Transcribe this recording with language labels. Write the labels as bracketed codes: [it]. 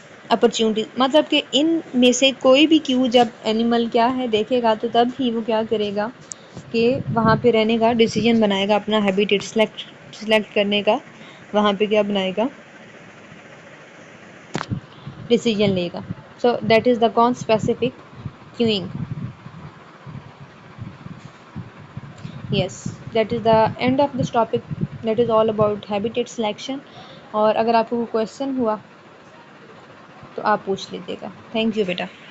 [ur] Opportunities, مطلب کہ ان میں سے کوئی بھی کیو جب اینیمل کیا ہے دیکھے گا تو تب ہی وہ کیا کرے گا کہ وہاں پہ رہنے کا ڈیسیجن بنائے گا، اپنا ہیبیٹیٹ سلیکٹ کرنے کا وہاں پہ کیا بنائے گا، ڈیسیجن لے گا. [en] So that is the conspecific queuing. Yes, that is the end of this topic. That is all about habitat selection. [ur] اور اگر آپ کو کوئی کویشچن ہوا تو آپ پوچھ لیجیے گا. Thank you beta.